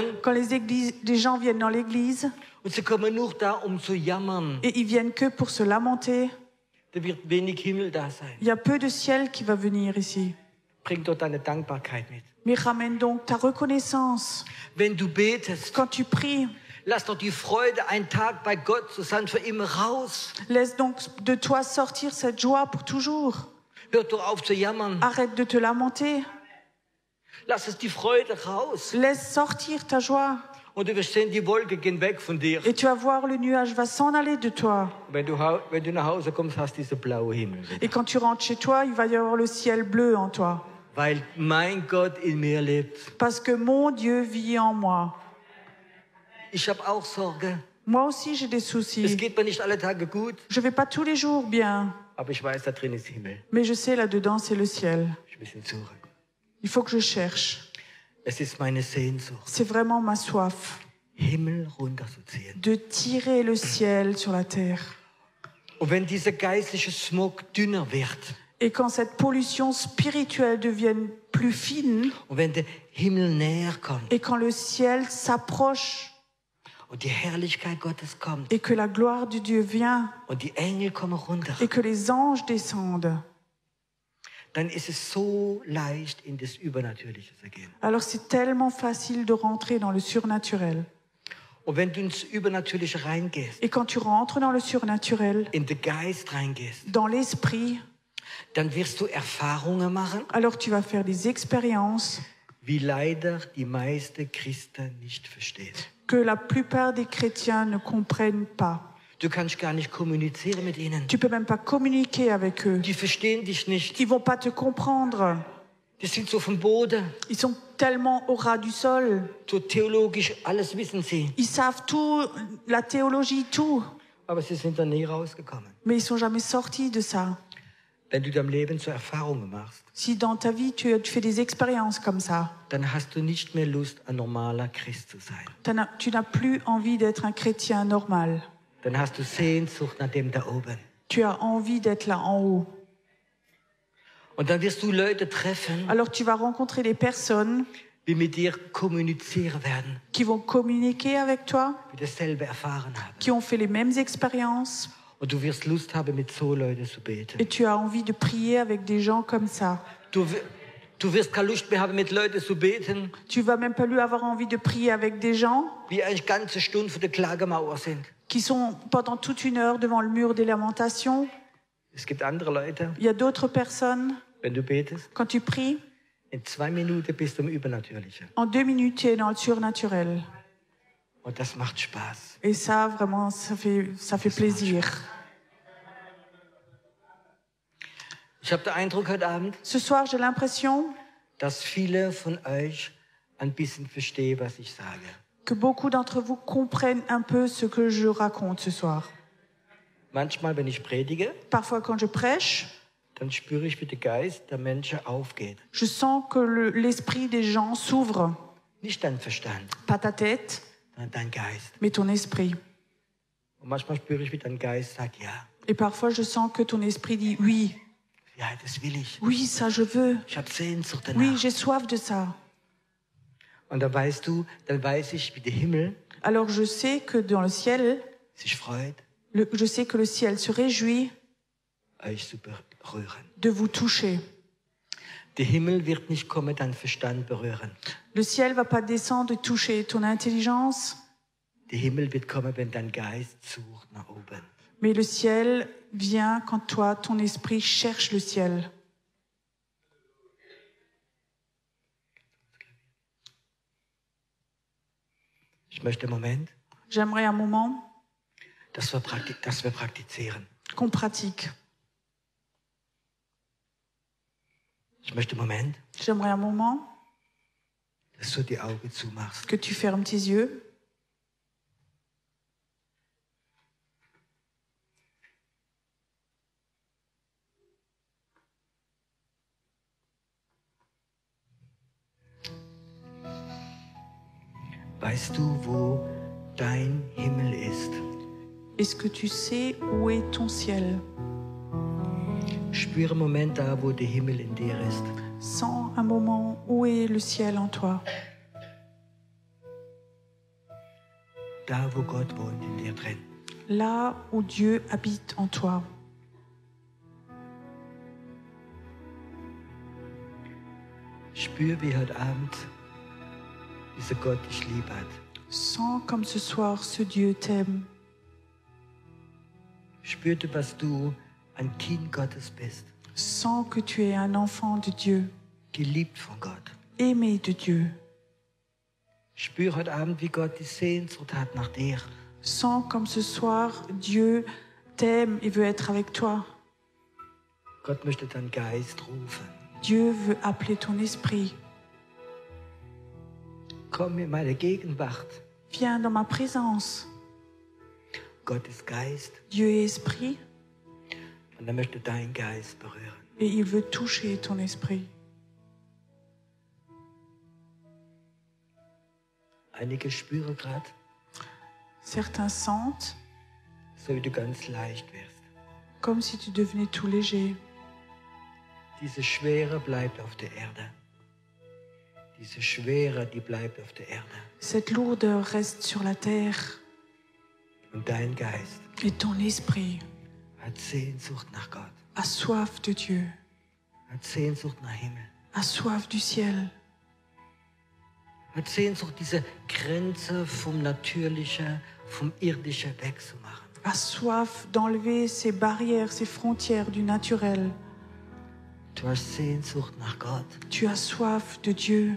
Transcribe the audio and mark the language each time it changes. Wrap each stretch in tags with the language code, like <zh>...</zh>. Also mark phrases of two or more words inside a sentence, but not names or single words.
<fr>Quand les gens viennent dans l'église</fr> <de>und sie kommen nur da, um zu jammern,</de> <fr>et ils viennent que pour se lamenter,</fr> <de>da wird wenig Himmel da sein.</de> <fr>il y a peu de ciel qui va venir ici.</fr> <de>Bring dort deine Dankbarkeit mit.</de> <fr>Mais ramène donc ta reconnaissance.</fr> <de>Wenn du betest,</de> <fr>Quand tu pries,</fr> <de>lass doch die Freude, einen Tag bei Gott zu sein, für immer raus.</de> <fr>laisse donc de toi sortir cette joie pour toujours.</fr> <de>Hör doch auf zu jammern.</de> <fr>Arrête de te lamenter.</fr> <de>Lass es die Freude raus.</de> <fr>Laisse sortir ta joie.</fr> <de>Und du wirst sehen, die Wolke gehen weg von dir.</de> <fr>Et tu vas voir, le nuage va s'en aller de toi.</fr> <de>Wenn du nach Hause kommst, hast du diesen blauen Himmel.</de> <fr>Et quand tu rentres chez toi, il va y avoir le ciel bleu en toi.</fr> <de>Weil mein Gott in mir lebt.</de> <fr>Parce que mon Dieu vit en moi.</fr> <de>Ich habe auch Sorge.</de> <fr>Moi aussi, j'ai des</fr> <de>Es</de> <fr>soucis.</fr> <de>geht mir nicht alle Tage gut,</de> <fr>Je vais pas tous les jours bien.</fr> <de>aber ich weiß, da drin ist Himmel.</de> <fr>Mais je sais, là-dedans, c'est le ciel.</fr> <de>Ich muss ihn suchen.</de> <fr>Il faut que je cherche.</fr> <de>Es ist meine Sehnsucht,</de> <fr>C'est vraiment ma soif</fr> <de>Himmel runterzuziehen.</de> <fr>de tirer le ciel sur la terre.</fr> <de>Und wenn dieser geistliche Smog dünner wird</de> <fr>Et quand cette pollution spirituelle devienne plus fine,</fr> <de>und wenn der Himmel näher kommt</de> <fr>et quand le ciel s'approche,</fr> <de>und die Herrlichkeit Gottes kommt</de> <fr>et que la gloire de Dieu vient,</fr> <de>und die Engel kommen runter,</de> <fr>et que les anges descendent,</fr> <de>dann ist es so leicht, in das Übernatürliche zu gehen.</de> <fr>alors c'est tellement facile de rentrer dans le surnaturel.</fr> <de>Und wenn du ins Übernatürliche reingehst,</de> <fr>Et quand tu rentres dans le surnaturel,</fr> <de>in den Geist reingehst,</de> <fr>dans l'esprit,</fr> <de>dann wirst du Erfahrungen machen,</de> <fr>alors tu vas faire des expériences</fr> <de>wie leider die meisten Christen nicht verstehen.</de> <fr>que la plupart des chrétiens ne comprennent pas.</fr> <de>Du kannst gar nicht kommunizieren mit ihnen.</de> <fr>Tu peux même pas communiquer avec eux.</fr> <de>Die verstehen dich nicht.</de> <fr>Ils vont pas te comprendre.</fr> <de>Die sind so vom Boden.</de> <fr>Ils sont tellement au ras du sol.</fr> <de>So theologisch, alles wissen sie.</de> <fr>Ils savent tout, la théologie, tout.</fr> <de>Aber sie sind da nie rausgekommen.</de> <fr>Mais ils sont jamais sortis de ça.</fr> <de>Wenn du dein Leben zu Erfahrungen machst,</de> <fr>Si dans ta vie, tu fais des expériences comme ça,</fr> <de>dann hast du nicht mehr Lust, ein normaler Christ zu sein.</de> <fr>tu n'as plus envie d'être un chrétien normal.</fr> <de>Dann hast du Sehnsucht nach dem da oben.</de> <fr>Tu as envie d'être là en haut.</fr> <de>Und dann wirst du Leute treffen,</de> <fr>Alors tu vas rencontrer des personnes</fr> <de>die mit dir kommunizieren werden,</de> <fr>qui vont communiquer avec toi,</fr> <de>die dasselbe erfahren haben.</de> <fr>qui ont fait les mêmes expériences.</fr> <de>Und du wirst Lust haben, mit so Leuten zu beten.</de> <fr>Et tu as envie de prier avec des gens comme ça.</fr> <de>Du wirst keine Lust mehr haben, mit Leuten zu beten,</de> <fr>Tu vas même pas lui avoir envie de prier avec des gens</fr> <de>die eine ganze Stunde vor der Klagemauer sind.</de> <fr>qui sont pendant toute une heure devant le mur des lamentations.</fr> <de>Es gibt andere Leute,</de> <fr>Il y a d'autres personnes,</fr> <de>wenn du betest,</de> <fr>quand tu pries,</fr> <de>in 2 Minuten bist du im Übernatürlichen.</de> <fr>en 2 minutes, tu es dans le surnaturel.</fr> <de>Und das macht Spaß.</de> <fr>Et ça, vraiment, ça fait plaisir.</fr> <de>Ich habe den Eindruck heute Abend,</de> <fr>Ce soir, j'ai l'impression</fr> <de>dass viele von euch ein bisschen verstehen, was ich sage.</de> <fr>que beaucoup d'entre vous comprennent un peu ce que je raconte ce soir.</fr> <de>Manchmal, wenn ich predige,</de> <fr>Parfois, quand je prêche,</fr> <de>dann spüre ich, wie der Geist der Menschen aufgeht.</de> <fr>je sens que l'esprit des gens s'ouvre.</fr> <de>Nicht dein Verstand,</de> <fr>Pas ta tête,</fr> <de>sondern dein Geist.</de> <fr>mais ton esprit.</fr> <de>Und manchmal spüre ich, wie dein Geist sagt, ja,</de> <fr>Et parfois, je sens que ton esprit dit oui,</fr> <de>ja, das will ich.</de> <fr>oui, ça je veux.</fr> <de>Ich habe Sehnsucht</de> <fr>Oui,</fr> <de>danach.</de> <fr>j'ai soif de ça.</fr> <de>Und dann weißt du, dann weiß ich, wie der Himmel</de> <fr>Alors je sais que dans le ciel,</fr> <de>sich freut,</de> <fr>je sais que le ciel se réjouit</fr> <de>euch zu berühren.</de> <fr>de vous toucher.</fr> <de>Der Himmel wird nicht kommen, deinen Verstand berühren.</de> <fr>Le ciel va pas descendre et toucher ton intelligence,</fr> <de>Der Himmel wird kommen, wenn dein Geist sucht nach oben.</de> <fr>mais le ciel vient quand toi, ton esprit cherche le ciel.</fr> <de>Ich möchte einen Moment,</de> <fr>J'aimerais un moment</fr> <de>dass wir praktizieren.</de> <fr>qu'on pratique.</fr> <de>Ich möchte einen Moment,</de> <fr>J'aimerais un moment</fr> <de>dass du die Augen zumachst.</de> <fr>que tu fermes tes yeux.</fr> <de>Weißt du, wo dein Himmel ist?</de> <fr>Est-ce que tu sais où est ton ciel?</fr> <de>Spüre einen Moment da, wo der Himmel in dir ist.</de> <fr>Sens un moment où est le ciel en toi.</fr> <de>Da, wo Gott wohnt in dir drin.</de> <fr>Là où Dieu habite en toi.</fr> <de>Spür, wie heute Abend dieser Gott dich lieb hat.</de> <fr>Sens comme ce soir ce Dieu t'aime.</fr> <de>Spür, dass du ein Kind Gottes bist.</de> <fr>Sens que tu es un enfant de Dieu,</fr> <de>Geliebt von Gott.</de> <fr>aimé de Dieu.</fr> <de>Spür heute Abend, wie Gott die Sehnsucht hat nach dir.</de> <fr>Sens comme ce soir Dieu t'aime et veut être avec toi.</fr> <de>Gott möchte deinen Geist rufen.</de> <fr>Dieu veut appeler ton esprit.</fr> <de>Komm in meine Gegenwart.</de> <fr>Viens dans ma présence.</fr> <de>Gott ist Geist</de> <fr>Dieu est esprit</fr> <de>und er möchte deinen Geist berühren.</de> <fr>et il veut toucher ton esprit.</fr> <de>Einige spüren gerade,</de> <fr>Certains sentent</fr> <de>so wie du ganz leicht wirst.</de> <fr>comme si tu devenais tout léger.</fr> <de>Diese Schwere bleibt auf der Erde. Diese Schwere, die bleibt auf der Erde.</de> <fr>Cette lourdeur reste sur la terre</fr> <de>Und dein Geist</de> <fr>et ton esprit</fr> <de>hat Sehnsucht nach Gott.</de> <fr>a soif de Dieu,</fr> <de>Hat Sehnsucht nach Himmel.</de> <fr>a soif du ciel,</fr> <de>Hat Sehnsucht, diese Grenze vom Natürlichen, vom Irdischen wegzumachen.</de> <fr>a soif d'enlever ces barrières, ces frontières du naturel.</fr> <de>Du hast Sehnsucht nach Gott.</de> <fr>Tu as soif de Dieu.</fr>